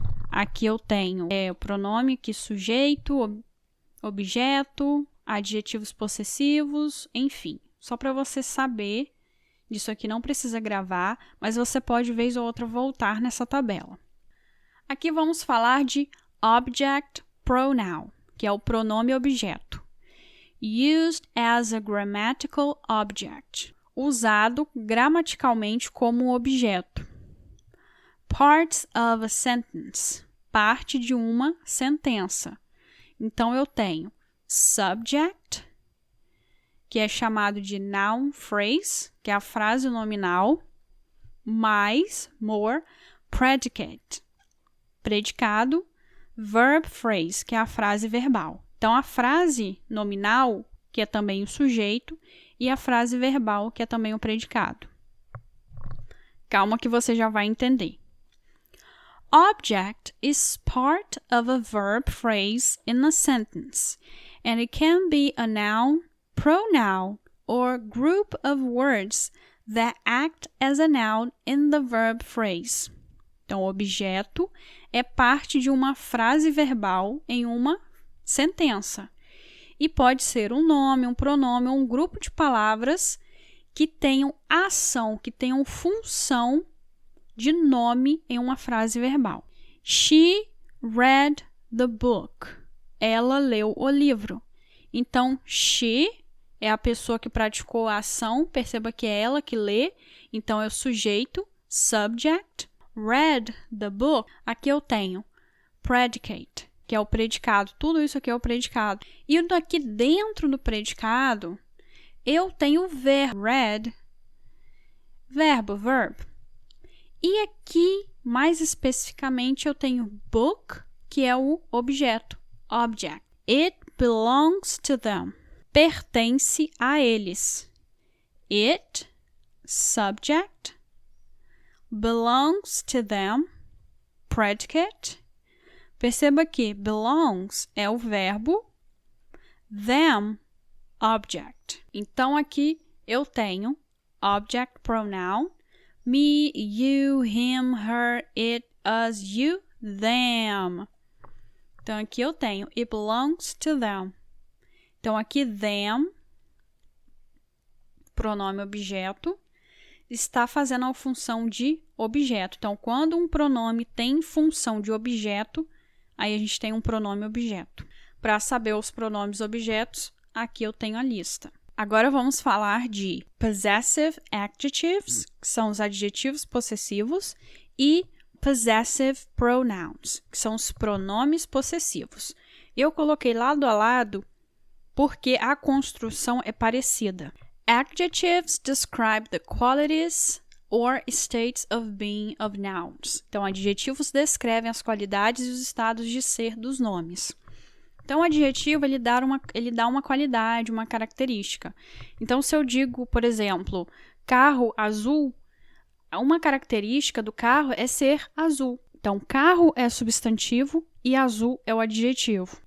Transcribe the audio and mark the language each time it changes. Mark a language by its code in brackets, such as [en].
[pt] Aqui eu tenho o pronome que sujeito, objeto, adjetivos possessivos, enfim. Só para você saber, disso aqui não precisa gravar, mas você pode, vez ou outra, voltar nessa tabela. Aqui vamos falar de object pronoun, que é o pronome objeto. [en] Used as a grammatical object. [pt] Usado gramaticalmente como objeto. [en] Parts of a sentence. [pt] Parte de uma sentença. Então, eu tenho subject, que é chamado de noun phrase, que é a frase nominal, mais, more, predicate, predicado, verb phrase, que é a frase verbal. Então, a frase nominal, que é também o sujeito, e a frase verbal, que é também o predicado. Calma que você já vai entender. [en] Object is part of a verb phrase in a sentence, and it can be a noun, pronoun, or group of words that act as a noun in the verb phrase. [pt] Então, objeto é parte de uma frase verbal em uma sentença. E pode ser um nome, um pronome ou um grupo de palavras que tenham ação, que tenham função de nome em uma frase verbal. [en] She read the book. [pt] Ela leu o livro. Então, she é a pessoa que praticou a ação. Perceba que é ela que lê. Então, é o sujeito, subject. [en] Read the book. [pt] Aqui eu tenho predicate, que é o predicado. Tudo isso aqui é o predicado. E aqui dentro do predicado, eu tenho o verbo read, verb. E aqui, mais especificamente, eu tenho book, que é o objeto, object. [en] It belongs to them. [pt] Pertence a eles. [en] It, subject, belongs to them, predicate. [pt] Perceba que belongs é o verbo, them, object. Então, aqui eu tenho [en] object pronoun, me, you, him, her, it, us, you, them. [pt] Então, aqui eu tenho [en] it belongs to them. [pt] Então, aqui them, pronome objeto, está fazendo a função de objeto. Então, quando um pronome tem função de objeto, aí a gente tem um pronome objeto. Para saber os pronomes objetos, aqui eu tenho a lista. Agora vamos falar de possessive adjectives, que são os adjetivos possessivos, e possessive pronouns, que são os pronomes possessivos. Eu coloquei lado a lado porque a construção é parecida. [en] Adjectives describe the qualities or states of being of nouns. [pt] Então, adjetivos descrevem as qualidades e os estados de ser dos nomes. Então, o adjetivo, ele dá uma qualidade, uma característica. Então, se eu digo, por exemplo, carro azul, Uma característica do carro é ser azul. Então, carro é substantivo e azul é o adjetivo.